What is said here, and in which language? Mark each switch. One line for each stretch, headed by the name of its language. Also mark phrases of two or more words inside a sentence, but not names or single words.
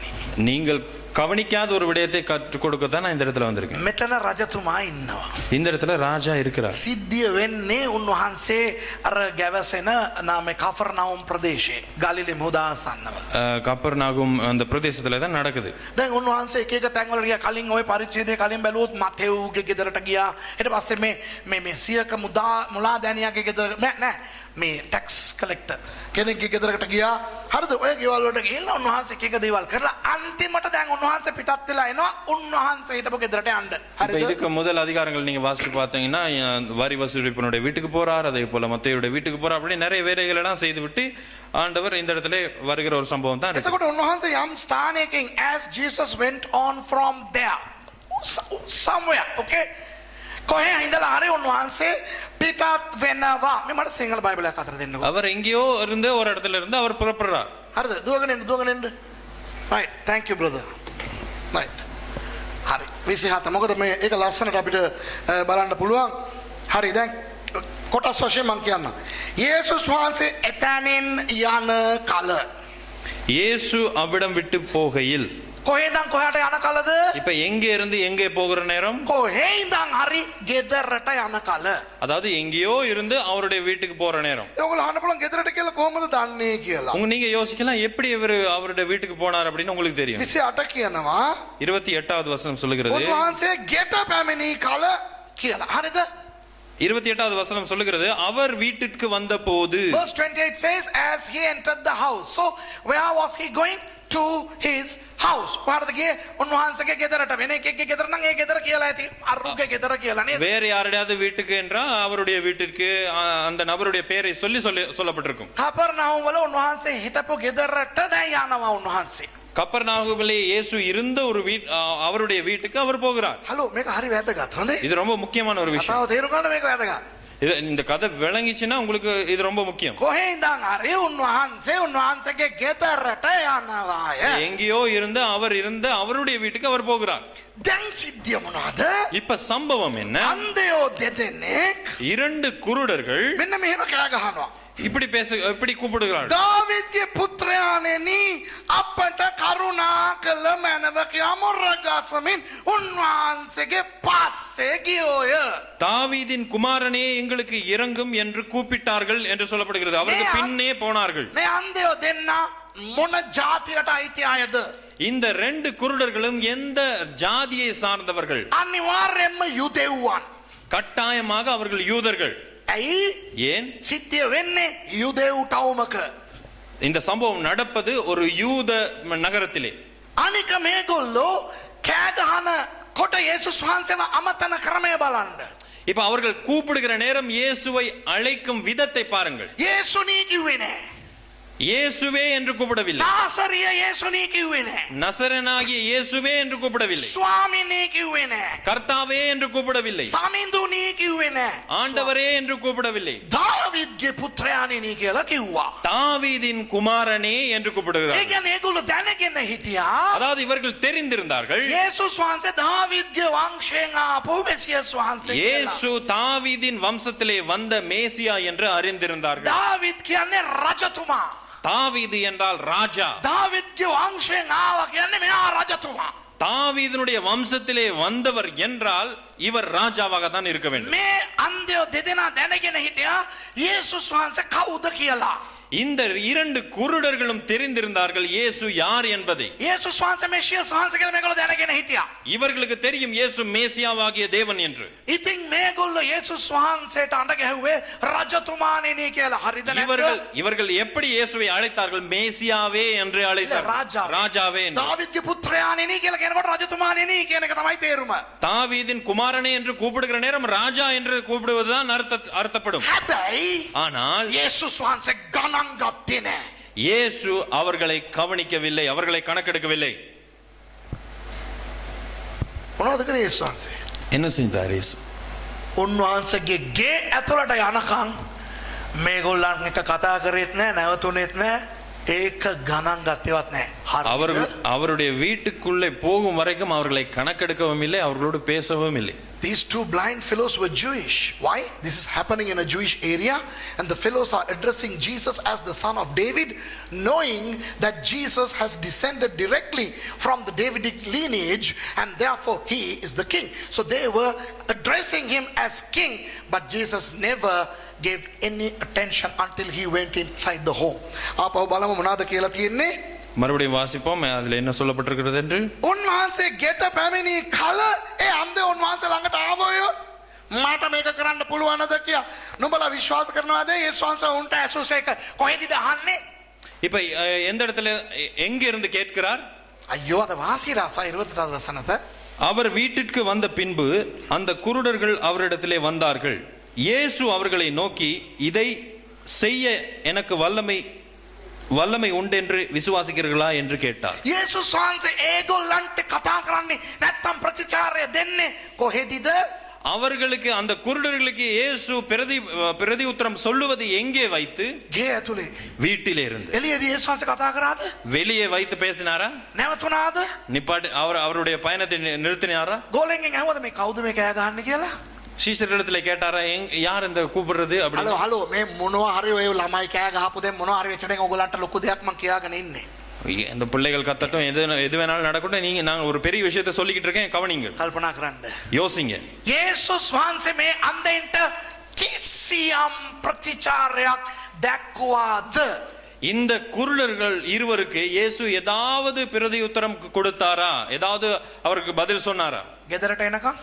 Tamil: நீங்கள் கவனிக்காத ஒரு விடயத்தை கற்றுக் கொடுக்க தான் நான் இந்த இடத்துல வந்திருக்கேன்.
Sinhala: මෙතන රජතුමා ඉන්නවා.
Tamil: இந்த இடத்துல ராஜா இருக்கிறார்.
Sinhala: සිද්ධිය වෙන්නේ උන්වහන්සේ අර ගැවසෙන නාමේ කෆර්නවුම් ප්‍රදේශයේ ගලිලේ මුදාසන්නව.
Tamil: கப்பர்நாகும் அந்த பிரதேசத்துல தான் நடக்குது.
Sinhala: දැන් උන්වහන්සේ එක එක තැන්වල ගියා. කලින් ওই පරිච්ඡේදයේ කලින් බැලුවොත් මතෙව්ගේ ගෙදරට ගියා. ඊට පස්සේ මේ සියක මුලා දැනියාගේ ගෙදර නෑ මේ
English: tax collector
Sinhala: කෙනෙක්ගේ ගෙදරකට ගියා. හරිද? ඔය ගෙවල් වලට ගිහිල්ලා උන්වහන්සේ එක එක දේවල් කරලා අන්තිමට දැන් උන්වහන්සේ පිටත් වෙලා එනවා උන්වහන්සේ හිටපු ගෙදරට යන්න.
Tamil: இப்ப இதுக்கு முதல் அதிகாரங்கள் நீங்க வாசிச்சு பார்த்தீங்கன்னா வரி வசூலிப்பனுடைய வீட்டுக்கு போறார், அதே போல மத்தேயுடைய வீட்டுக்கு போறார், அப்படி நிறைய வேலைகள் எல்லாம் செய்து விட்டு ஆண்டவர் இந்த இடத்துல வருகிற ஒரு சம்பவம் தான் இருக்கு.
Sinhala: එතකොට උන්වහන්සේ යම් ස්ථානයකින්
English: as Jesus went on from there somewhere,
Sinhala: okay, කොහේ ඉඳලා හරි උන්වහන්සේ පිටත් වෙනවා. මේ මට සිංහල බයිබලයක් අතර දෙන්නකෝ.
Tamil: அவர் எங்கேயோ இருந்து ஒரு இடத்துல இருந்து அவர் புறப்படுறார்.
Sinhala: හරිද? දුවගෙන එන්න.
English: right, thank you brother. right.
Sinhala: හරි. 27 මොකද මේ ඒක ලස්සනට අපිට බලන්න පුළුවන්. හරි දැන් කොටස් වශයෙන් මම කියන්නම්. යේසුස් වහන්සේ එතනින් යන කල
Tamil: இயேசு அவ்விடம் விட்டு போகையில்
Sinhala: කොහෙන්දන් කොහාට යන කලද?
Tamil: இப்ப எங்க இருந்து எங்கே போகிற நேரம்?
Sinhala: කොහෙන්දන් හරි ගෙදරට යන කල.
Tamil: அதாவது எங்கேயோ இருந்து அவருடைய வீட்டுக்கு போற நேரம்.
Sinhala: ඒගොල්ලෝ අහන්න පුළුවන් ගෙදරට කියලා කොහොමද දන්නේ කියලා.
Tamil: நீங்க யோசிக்கலாம் எப்படி இவர் அவருடைய வீட்டுக்கு போனார் அப்படின்னு உங்களுக்கு தெரியும்.
Sinhala: 28 කියනවා
Tamil: 28வது வசனம் சொல்லுகிறது.
Sinhala: උන්වහන්සේ ගෙට පැමිණි කල කියලා. හරිද?
Tamil: 28வது வசனம் சொல்லுகிறது அவர் வீட்டிற்கு வந்த போது.
English: Verse 28 says as he entered the house. So where was he going? To his house.
Sinhala: කොහටද ගියේ? උන්වහන්සේගේ ගෙදරට. වෙන එකෙක්ගේ ගෙදර නම් ඒ ගෙදර කියලා ඇති. අරුගේ ගෙදර කියලා නේද?
Tamil: வேற யாருடையாவது வீட்டுக்கு என்றால் அவருடைய வீட்டிற்கு அந்த நபருடைய பெயரை சொல்லப்பட்டிருக்கும்.
Sinhala: කපර්නහුම් වල උන්වහන්සේ හිටපු ගෙදරට දැන් යනවා උන්වහන්සේ.
Tamil: கப்பர்நாகுமிலே இயேசு இருந்த ஒரு அவருடைய வீட்டுக்கு அவர் போகிறார்.
Sinhala: හලෝ මේක හරි වැදගත්. හොඳේ.
Tamil: இது ரொம்ப முக்கியமான ஒரு விஷயம்.
Sinhala: කතාව තේරුම් ගන්න මේක වැදගත්.
Tamil: இந்த கதை விளங்கிச்சுன்னா உங்களுக்கு இது ரொம்ப முக்கியம்.
Sinhala: කොහේ ඉඳන් හරි උන්වහන්සේගේ ගෙදරට යනවාය.
Tamil: எங்கேயோ இருந்து அவர் இருந்த அவருடைய வீட்டுக்கு அவர் போகிறார்.
Sinhala: දැන් සිද්ධිය මොනවද?
Tamil: இப்ப சம்பவம் என்ன?
Sinhala: අන්ධයෝ දෙදෙනෙක්
Tamil: 2 குருடர்கள்
Sinhala: මෙන්න මෙහෙම කෑ ගහනවා.
Tamil: இப்படி கூப்பிடுகிறார்கள்.
Sinhala: දාවිද්ගේ පුත්‍රයාණෙනි අපට කරුණා කළ මැනවක යමුරගසමින් උන්වහන්සේගේ පස්සේ ගියෝය.
Tamil: தாவீதின் குமாரனே எங்களுக்கு இரங்கும் என்று கூப்பிட்டார்கள் என்று சொல்லப்படுகிறது. அவர்கள் பின்னே போனார்கள்.
Sinhala: මේ අන්ධයෝ දෙන්න මොන ජාතියට අයිති අයද?
Tamil: இந்த 2 குருடர்களும் எந்த ஜாதியை சார்ந்தவர்கள்?
Sinhala: අනිවාර්යයෙන්ම යුදෙව්වන්.
Tamil: கட்டாயமாக அவர்கள் யூதர்கள்.
Sinhala: ඇයි?
Tamil: ஏன்?
Sinhala: සිද්ධිය වෙන්නේ යුදෙව් ටවුමක.
Tamil: இந்த சம்பவம் நடப்பது ஒரு யூத நகரத்திலே.
Sinhala: අනික මේගොල්ලෝ කෑ ගහන කොට යේසුස් වහන්සේව අමතන ක්‍රමය බලන්න.
Tamil: இப்ப அவர்கள் கூப்பிடுகிற நேரம் இயேசுவை அழைக்கும் விதத்தை பாருங்கள்.
Sinhala: යේසුනී කිව්වේ නෑ.
Tamil: இயேசுவே என்று கூப்பிடவில்லை.
Sinhala: නාසරිය යේසුනී කිව්වේ නෑ.
Tamil: நசரனாகிய இயேசுவே என்று கூப்பிடவில்லை.
Sinhala: ස්වාමිනී කිව්වේ නෑ.
Tamil: கர்த்தாவே என்று கூப்பிடவில்லை.
Sinhala: සමිඳුනී කිව්වේ නෑ.
Tamil: ஆண்டவரே என்று கூப்பிடவில்லை.
Sinhala: දාවිද්ගේ පුත්‍රයාණෙනි කියලා කිව්වා.
Tamil: தாவீதின் குமாரனே என்று
Sinhala: ඒ
Tamil: கூப்பிடுகிறார்.
Sinhala: කියන්නේ ඒගොල්ලෝ දැනගෙන හිටියා.
Tamil: அதாவது இவர்கள் தெரிந்திருந்தார்கள்
Sinhala: යේසුස් වහන්සේ දාවිද්ගේ වංශයෙන් ආපු මෙසියස් වහන්සේ කියලා.
Tamil: இயேசு தாவீதின் வம்சத்திலே வந்த மேசியா என்று அறிந்திருந்தார்கள்.
Sinhala: දාවිද් කියන්නේ රජතුමා.
Tamil: தாவீது என்றால் ராஜா.
Sinhala: දාවිද්ගේ වංශයෙන් ආවා කියන්නේ මෙයා රජතුමා.
Tamil: தாவீதினுடைய வம்சத்திலே வந்தவர் என்றால் இவர் ராஜாவாக தான் இருக்க வேண்டும்.
Sinhala: මේ අන්ධයෝ දෙදෙනා දැනගෙන හිටියා යේසුස් වහන්සේ කවුද කියලා.
Tamil: இந்த இரண்டு குருடர்களும் தெரிந்திருந்தார்கள் இயேசு யார் என்பதை.
Sinhala: යේසුස් වහන්සේ මෙසියස් වහන්සේ කියලා මේගොල්ලෝ දැනගෙන හිටියා.
Tamil: இவர்களுக்கு தெரியும் இயேசு மேசியாவாகிய தேவன் என்று.
Sinhala: ඉතින් මේගොල්ලෝ යේසුස් වහන්සේට අඬ ගැහුවේ රජතුමාණෙනි කියලා. හරිද නැද්ද?
Tamil: இவர்கள் எப்படி இயேசுவை அழைத்தார்கள்? மேசியாவே என்று அழைத்தார்கள். ராஜாவே.
Sinhala: தாவீதுගේ පුත්‍රයාණෙනි කියලා කියනකොට රජතුමාණෙනි කියන එක තමයි තේරුම.
Tamil: தாவீதின் குமாரனே என்று கூப்பிடுகிற நேரம் ராஜா என்று கூப்பிடுவதுதான் அர்த்தப்படும்.
Sinhala: හැබැයි
Tamil: ஆனால்
Sinhala: යේසුස් වහන්සේ ගණන් ගත්තේ නැහැ.
Tamil: இயேசு அவர்களை கவனிக்கவில்லை, அவர்களை கணக்கெடுக்கவில்லை.
Sinhala: මොනවද කරේ යේසුස් වහන්සේ?
Tamil: என்ன செய்தார் இயேசு?
Sinhala: උන්වහන්සේගේ ගේ ඇතුළට යනකම් මේගොල්ලන් එක කතා කරෙත් නැහැ, නැවතුනේත් නැහැ. ඒක ගණන් ගත්තේවත් නැහැ.
Tamil: அவருடைய வீட்டுக்குள்ளே போகும் வரைக்கும் அவர்களை கணக்கெடுக்கவும் இல்லை, அவர்களோடு பேசவும் இல்லை.
English: These two blind fellows were Jewish. Why? This is happening in a Jewish area, and the fellows are addressing Jesus as the son of David, knowing that Jesus has descended directly from the Davidic lineage, and therefore he is the king. So they were addressing him as king, but Jesus never gave any attention until he went inside the home.
Sinhala: ආපහු බලමු මොනවද කියලා තියෙන්නේ.
Tamil: மறுபடியும் வாசிப்போம் அதில் என்ன சொல்லப்பட்டிருக்கிறது என்று.
Sinhala: උන්වහන්සේ ගෙට පැමිණි කල ඒ අන්ධ උන්වහන්සේ ළඟට ආවෝය. මට මේක කරන්න පුළුවන්ද කියලා. නුඹලා විශ්වාස කරනවාද? යේසුස් වහන්සේ උන්ට ඇසුස් එක කොහෙදද අහන්නේ?
Tamil: இப்ப எந்த இடத்துல எங்க இருந்து கேட்கிறார்? ஐயோ அத வாசி ராசா 24வது வசனத்தை. அவர் வீட்டிற்கு வந்த பின்பு அந்த குருடர்கள் அவரிடத்திலே வந்தார்கள். இயேசு அவர்களை நோக்கி, இதை செய்ய எனக்கு வல்லமை உண்டு என்று விசுவாசிக்கிறீர்களா என்று கேட்டார்.
Sinhala: යේසුස් වහන්සේ ඒගොල්ලන්ට කතා කරන්නේ නැත්තම් ප්‍රතිචාරය දෙන්නේ කොහෙදද?
Tamil: அவர்களுக்கு அந்த குருடர்களுக்கு இயேசு பிரதி உத்தரம் சொல்லுவது எங்கே வைத்து?
Sinhala: ගේ ඇතුලේ.
Tamil: வீட்டிலே இருந்து.
Sinhala: එළියේදී යේසුස් වහන්සේ කතා කරාද?
Tamil: வெளியே வைத்து பேசினாரா?
Sinhala: නැවතුනාද?
Tamil: நிப்பாட்டி அவருடைய பயணத்தை நிறுத்தினாரா?
Sinhala: ගෝලෙන්ගෙන් ඇහුවද මේ කවුද මේ කෑ ගහන්නේ කියලා?
Tamil: சீஷர்களிடத்துல கேட்டாரா யார் இந்த கூப்பிடுறது அப்படி?
Sinhala: හලෝ මේ මොනවා හරි ඔය ළමයි කෑ ගහපු දෙම් මොනවා හරි වෙච්ච දෙන් ඔයගොල්ලන්ට ලොකු දෙයක් මං කියාගෙන ඉන්නේ.
Tamil: இந்த பிள்ளைகள் கத்தட்டும், எது வேணாலும் நடக்கட்டும், நான் ஒரு பெரிய விஷயத்தை சொல்லிக்கிட்டு இருக்கேன், கவனிங்க,
Sinhala: කල්පනා කරන්න.
Tamil: யோசிங்க.
Sinhala: යේසුස් වහන්සේ මේ අන්ධයින්ට කිසියම් ප්‍රතිචාරයක් දැක්වුවාද?
Tamil: இந்த குருடர்கள் இருவருக்கு இயேசு ஏதாவது பிரதி உத்தரம் கொடுத்தாரா? ஏதாவது அவருக்கு பதில் சொன்னாரா?
Sinhala: ගෙදරට එනකම්